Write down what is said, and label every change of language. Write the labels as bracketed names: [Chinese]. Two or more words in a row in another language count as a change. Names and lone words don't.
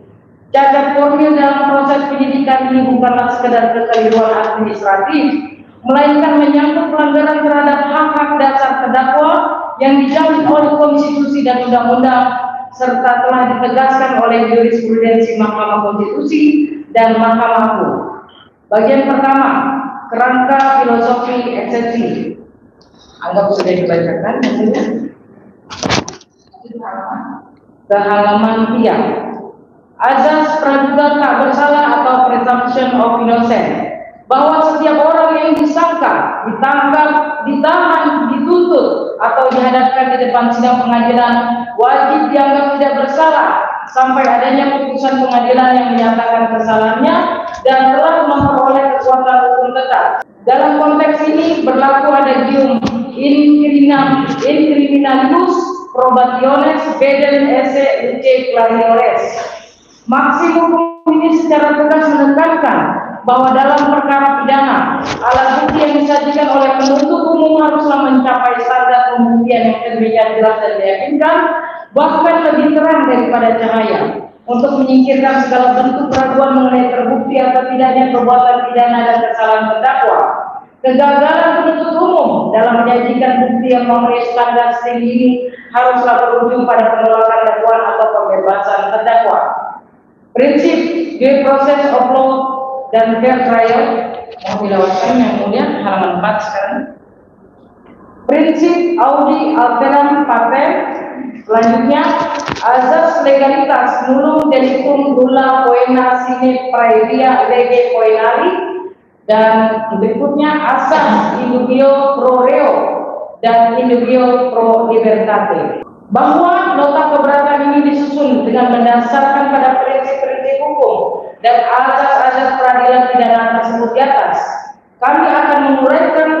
[Indonesian] Cacat formil dalam proses penyidikan ini bukanlah sekedar kekeliruan administratif, melainkan menyangkut pelanggaran terhadap hak-hak dasar terdakwa yang dijamin oleh konstitusi dan undang-undang, serta telah ditegaskan oleh jurisprudensi Mahkamah Konstitusi dan Mahkamah Agung. Bagian pertama, kerangka filosofi eksepsi. Anggap sudah dibacakan hasilnya. Ke halaman 3. Azas praduga tak bersalah atau [English] presumption of innocence, [Indonesian] bahwa setiap orang yang disangka, ditangkap, ditahan, dituntut, atau dihadapkan di depan sidang pengadilan wajib dianggap tidak bersalah sampai adanya putusan pengadilan yang menyatakan kesalahannya dan telah memperoleh kekuatan hukum tetap. Dalam konteks ini berlaku adagium [Latin] in criminalibus probationes bedem esse luce clariores. [Indonesian] Maksimum hukum ini secara tegas menekankan bahwa dalam perkara pidana, alat bukti yang disajikan oleh penuntut umum haruslah mencapai standar pembuktian yang demikian jelas dan meyakinkan, bahkan lebih terang daripada cahaya, untuk menyingkirkan segala bentuk keraguan mengenai terbukti atau tidaknya perbuatan pidana dan kesalahan terdakwa. Kegagalan penuntut umum dalam menyajikan bukti yang memenuhi standar setinggi ini haruslah berujung pada penolakan dakwaan atau pembebasan terdakwa. Prinsip [English] due process of law [Indonesian] dan [English] fair trial, [Indonesian] mau dilewatkan yang mulia, halaman 4 sekarang. Prinsip [Latin] audi alteram partem, [Indonesian] selanjutnya azas legalitas [Latin] nullum delictum nulla poena sine praevia lege poenari, [Indonesian] dan berikutnya asas [Latin] indubio pro reo [Indonesian] dan [Latin] indubio pro libertate. [Indonesian] Bahwa nota keberatan ini disusun dengan mendasarkan pada prinsip-prinsip hukum dan azas-azas peradilan pidana tersebut di atas, kami akan menguraikan